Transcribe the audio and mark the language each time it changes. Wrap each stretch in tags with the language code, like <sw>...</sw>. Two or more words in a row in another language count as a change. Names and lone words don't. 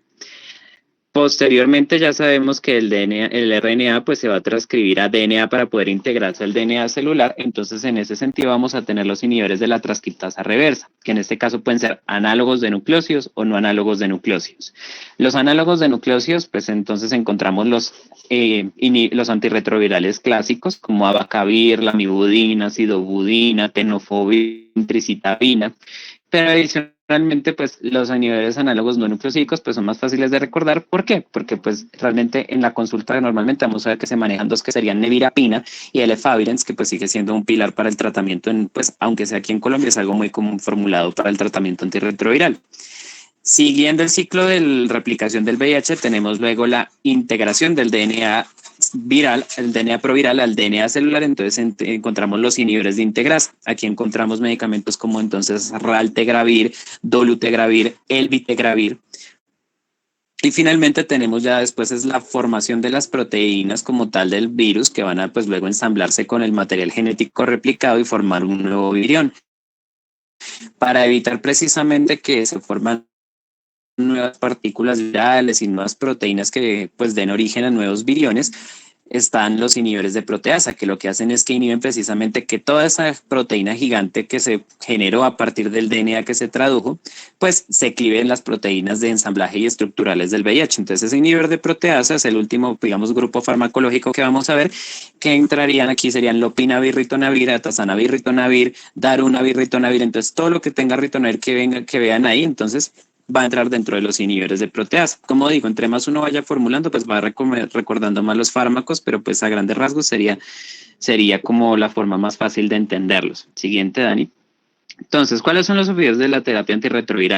<es>Posteriormente ya sabemos que el RNA pues se va a transcribir a DNA para poder integrarse al DNA celular, entonces en ese sentido vamos a tener los inhibidores de la transcriptasa reversa, que en este caso pueden ser análogos de nucleósidos o no análogos de nucleósidos. Los análogos de nucleósidos, pues entonces encontramos los antirretrovirales clásicos como abacavir, lamivudina, sidobudina, tenofovir, tricitabina, pero adicionalmente, pues los inhibidores análogos no nucleosídicos pues son más fáciles de recordar. ¿Por qué? Porque pues realmente en la consulta normalmente vamos a ver que se manejan dos que serían nevirapina y el efavirenz, que pues sigue siendo un pilar para el tratamiento, pues aunque sea aquí en Colombia es algo muy común formulado para el tratamiento antirretroviral. Siguiendo el ciclo de replicación del VIH, tenemos luego la integración del DNA viral, el DNA proviral al DNA celular, entonces encontramos los inhibidores de integrasa. Aquí encontramos medicamentos como entonces raltegravir, dolutegravir, elvitegravir. Y finalmente tenemos ya después es la formación de las proteínas como tal del virus que van a pues luego ensamblarse con el material genético replicado y formar un nuevo virión. Para evitar precisamente que se forman nuevas partículas virales y nuevas proteínas que pues den origen a nuevos viriones, están los inhibidores de proteasa, que lo que hacen es que inhiben precisamente que toda esa proteína gigante que se generó a partir del DNA que se tradujo, pues se clive en las proteínas de ensamblaje y estructurales del VIH. Entonces ese inhibidor de proteasa es el último, digamos, grupo farmacológico que vamos a ver, que entrarían aquí serían lopinavir, ritonavir, atazanavir, ritonavir, darunavir, ritonavir. Entonces todo lo que tenga ritonavir que vean ahí, entonces va a entrar dentro de los inhibidores de proteasa. Como digo, entre más uno vaya formulando, pues va recordando más los fármacos, pero pues a grandes rasgos sería como la forma más fácil de entenderlos. Siguiente, Dani. Entonces, ¿cuáles son los objetivos de la terapia antirretroviral?</es>